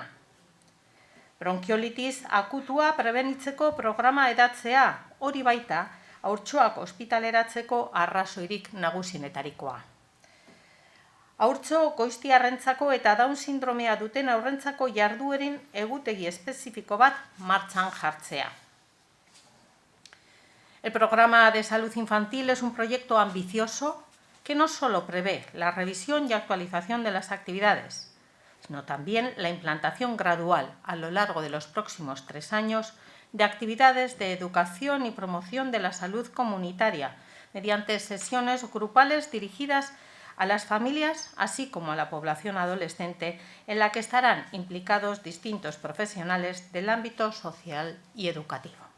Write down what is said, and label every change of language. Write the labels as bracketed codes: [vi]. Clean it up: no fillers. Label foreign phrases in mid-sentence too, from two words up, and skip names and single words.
[eu] Bronkiolitis akutua prebenitzeko programa hedatzea, hori baita, haurtxoak ospitaleratzeko arrazoirik nagusienetarikoa. Haurtxo goiztiarrentzako eta Down sindromea duten haurrentzako jarduerin egutegi espezifiko bat martxan jartzea. [es] El programa de salud infantil es un proyecto ambicioso que no solo prevé la revisión y actualización de las actividades, sino también la implantación gradual a lo largo de los próximos 3 años de actividades de educación y promoción de la salud comunitaria mediante sesiones grupales dirigidas a las familias, así como a la población adolescente, en la que estarán implicados distintos profesionales del ámbito social y educativo.